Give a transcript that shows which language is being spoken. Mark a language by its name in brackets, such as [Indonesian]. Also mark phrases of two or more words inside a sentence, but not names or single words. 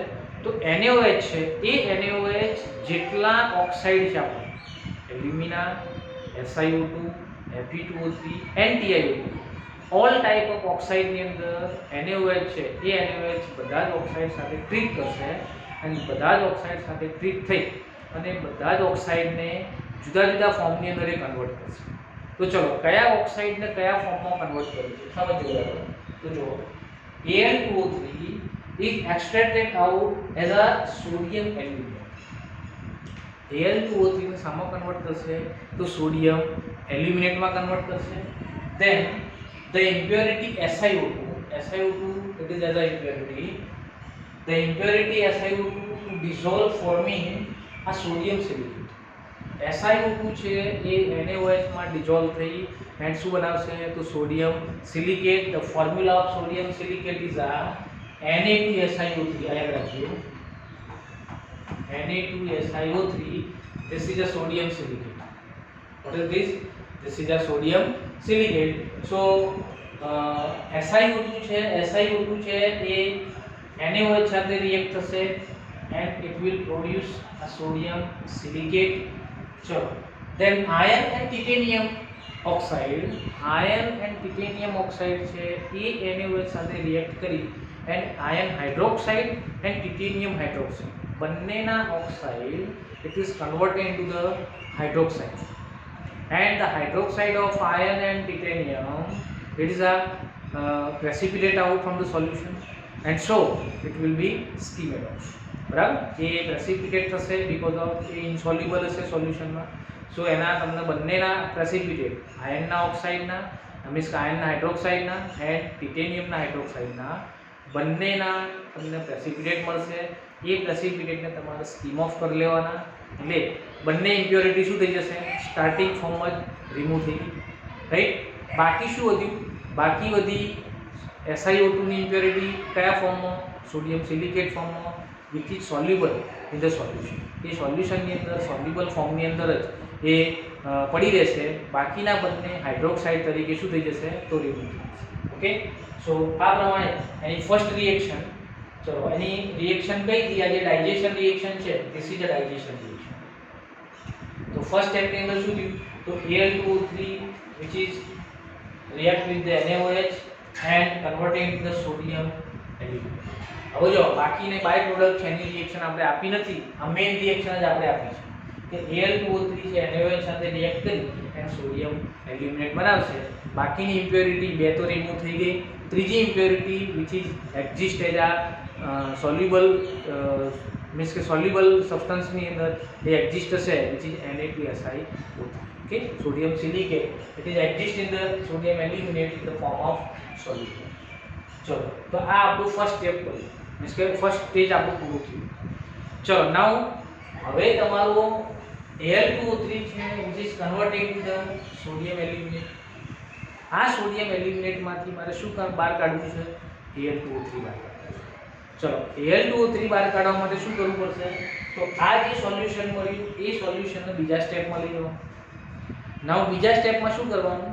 [Gujarati] તો NaOH છે એ NaOH જેટલા ઓક્સાઇડ છે આપણે એલ્યુમિના, SiO2, Fe2O3 and TiO2 [English] all type of [Gujarati] ઓક્સાઇડની અંદર NaOH છે એ NaOH બધા જ ઓક્સાઇડ સાથે ટ્રીટ કરશે અને બધા જ ઓક્સાઇડ સાથે ટ્રીટ થઈ અને બધા જ ઓક્સાઇડને જુદા જુદા ફોર્મની અંદર એ કન્વર્ટ કરશે. તો ચલો, કયા ઓક્સાઇડને કયા ફોર્મમાં કન્વર્ટ કરે છે સમજો. તો જુઓ, [English] Al2O3 is extracted out as a sodium aluminate. Al2O3 ને [Gujarati] શામાં કન્વર્ટ કરશે? તો [English] sodium aluminateમાં [Gujarati] કન્વર્ટ કરશે. [English] Then the impurity SiO2, it is as a impurity. The impurity SiO2 to dissolve forming a sodium silicate. [Gujarati] SiO2 છે એ NaOH માં dissolve થઈ and શું બનાવશે? તો [English] sodium silicate. The formula of sodium silicate is a Na2SiO3. [Gujarati] આ યાદ રાખજો, Na2SiO3. [English] This is a sodium silicate. What is this? This is a sodium silicate. So SiO2 [Gujarati] છે એ NaOH સાથે રિએક્ટ થશે [English] and it will produce a sodium silicate. So then iron and titanium oxide [Gujarati] છે એ NaOH સાથે રિએક્ટ કરી [English] and iron hydroxide and titanium hydroxide [Gujarati] બંનેના ઓક્સાઇડ [English] it is converted into the hydroxide. And the hydroxide of iron and titanium, it is a precipitate out from the solution and so it will be skimmed off. [Gujarati] બરાબર? એ પ્રેસિપિટેટ થશે [English] because of [Gujarati] એ ઇન્સોલ્યુબલ હશે સોલ્યુશનમાં. સો એના તમને બંનેના પ્રેસિપિટેટ આયર્નના ઓક્સાઇડના મીન્સ આયર્નના હાઇડ્રોક્સાઇડના એન્ડ ટિટેનિયમના હાઇડ્રોક્સાઇડના બંનેના તમને પ્રેસિપિટેટ મળશે. એ પ્રેસિપિટેટને તમારે [English] skim off [Gujarati] કરી લેવાના એટલે બંને ઇમ્પ્યોરિટી શું થઈ જશે? [English] starting form [Gujarati] જ રિમૂવ થઈ ગઈ. રાઈટ? બાકી શું વધ્યું? બાકી વધી SiO2 ની ઇમ્પ્યોરિટી કયા ફોર્મમાં? [English] sodium silicate ફોર્મમાં which is soluble in the solution. [Gujarati] એ સોલ્યુશનની અંદર સોલ્યુબલ ફોર્મની અંદર જ એ પડી રહેશે. બાકીના બંને હાઇડ્રોક્સાઇડ તરીકે શું થઈ જશે? તો રિમૂવ થઈ જશે. [English] okay, so [Gujarati] આ પ્રમાણે એની [English] first reaction. [Gujarati] ચલો, એની રિએક્શન કઈ થઈ? આ જે [English] digestion reaction [Gujarati] છે [English] this is a digestion reaction. [Gujarati] તો [English] first stepની [Gujarati] અંદર શું થયું? [English] તો Al2O3 which is react with the NaOH and converted into the sodium aluminate. [Gujarati] હવે જો બાકીની [English] by product [Gujarati] છે એની રિએક્શન આપણે આપી નથી, આ [English] main reaction [Gujarati] જ આપણે આપી છે કે Al2O3 છે NaOH સાથે રિએક્ટ કરી અને [English] sodium aluminate [Gujarati] બનાવશે. બાકીની ઇમ્પ્યોરિટી બે તો રિમૂવ થઈ ગઈ. ત્રીજી ઇમ્પ્યોરિટી [English] which is exist as a soluble [Gujarati] મીન્સ કે [English] soluble substanceની [Gujarati] અંદર એ એક્ઝિસ્ટ હશે [English] which is Na2SiO3. okay, sodium silicate, it is exist in the sodium aluminate in the form of solution. [Gujarati] ચલો, તો આ આપણું [English] first step [Gujarati] કર્યું મીન્સ કે [English] first stage [Gujarati] આપણું પૂરું થયું. ચલો, નાઉ હવે તમારું Al2O3 છે [English] which is converted into the sodium aluminate. [Gujarati] આ [English] sodium aluminateમાંથી [Gujarati] મારે શું બહાર કાઢવું છે? Al2O3 બહાર કાઢવું છે. ચલો, Al2O3 બહાર કાઢવા માટે શું કરવું પડશે? તો આ જે સોલ્યુશન મળ્યું એ સોલ્યુશનને બીજા સ્ટેપમાં લઈ જવાનું. નાઉ બીજા સ્ટેપમાં શું કરવાનું?